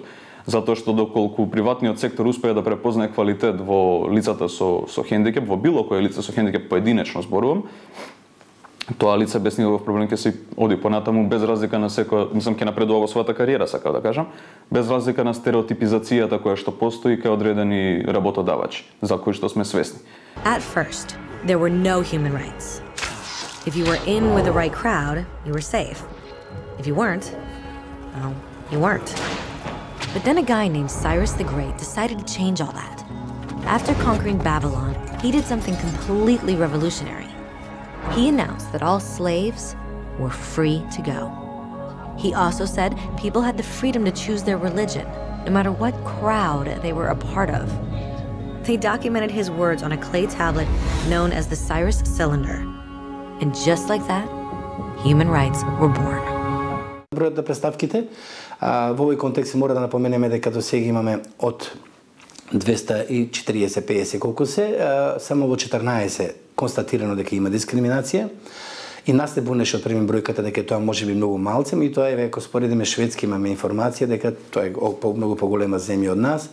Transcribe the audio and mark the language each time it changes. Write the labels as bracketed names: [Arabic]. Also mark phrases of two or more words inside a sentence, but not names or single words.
[Macedonian] Затоа што доколку приватниот сектор успее да препознае квалитет во лицата со хендикеп, во било кое лице со хендикеп поединечно зборувам, тоа лице без никаков проблем ќе се оди понатаму без разлика на секој, ќе напредува во својата кариера, сакав да кажам, без разлика на стереотипизацијата која што постои кај одредени работодавачи, за кои што сме свесни. [English] At first, there were no human rights. If you were in with the right crowd, you were safe. If you weren't, well, you weren't. But then a guy named Cyrus the Great decided to change all that. After conquering Babylon, he did something completely revolutionary. He announced that all slaves were free to go. He also said people had the freedom to choose their religion, no matter what crowd they were a part of. They documented his words on a clay tablet known as the Cyrus Cylinder. And just like that, human rights were born. [Macedonian] Бројот на представките, во овој контекст мора да напоменеме дека до сега имаме од 240-50 колку се, само во 14 констатирано дека има дискриминација. И нас не бунеше од први бројката дека тоа може би многу малце, и тоа е ако споредиме Шведска имаме информација дека тоа е многу поголема земја од нас.